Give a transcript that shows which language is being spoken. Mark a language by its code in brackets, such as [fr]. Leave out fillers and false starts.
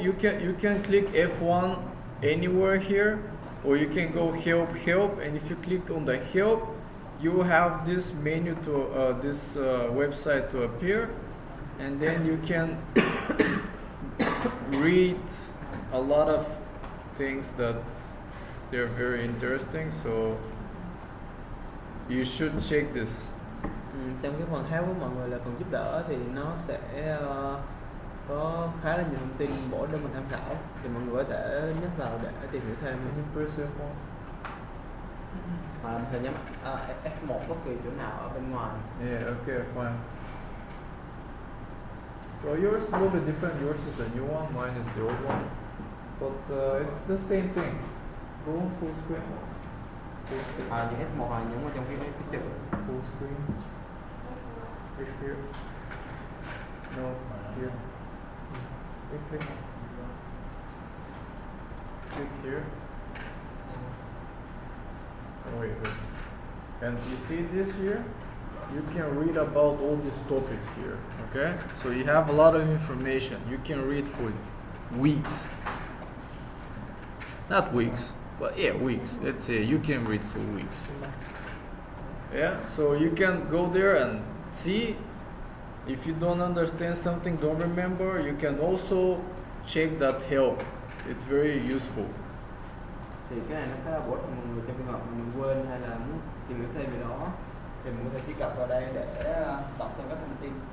[en] You can click F1 anywhere here, or you can go help, and if you click on the help, you will have this menu to this website to appear, and then you can read a lot of things that they're very interesting. So you should check this. [vi] Trong cái phần help của mọi người là phần giúp đỡ thì nó sẽ có khá là nhiều thông tin bổ ích để mình tham khảo, thì mọi người có thể nhấp vào để tìm hiểu thêm. [en] Can you press F1? [vi] Hoặc là mình có thể nhấp F1 bất kỳ chỗ nào ở bên ngoài. [en] Yeah, okay, fine. So yours is a little bit different. Yours is the new one, mine is the old one. But it's the same thing. Go on full screen. Full screen. [vi] Những F1 là những ở trong cái chữ. [en] Full screen. Click here. No, here. Click. Click here. Oh, wait. And you see this here? You can read about all these topics here, okay? So you have a lot of information. You can read for weeks. Not weeks, but yeah, weeks. Let's say you can read for weeks. Yeah, so you can go there and see. If you don't understand something, don't remember, you can also check that help. It's very useful. [vi] Thì cái này nó khá là bổ ích mọi người trong trường hợp mình quên hay là muốn tìm hiểu thêm gì đó, thì mình có thể truy cập vào đây để đọc thêm các thông tin.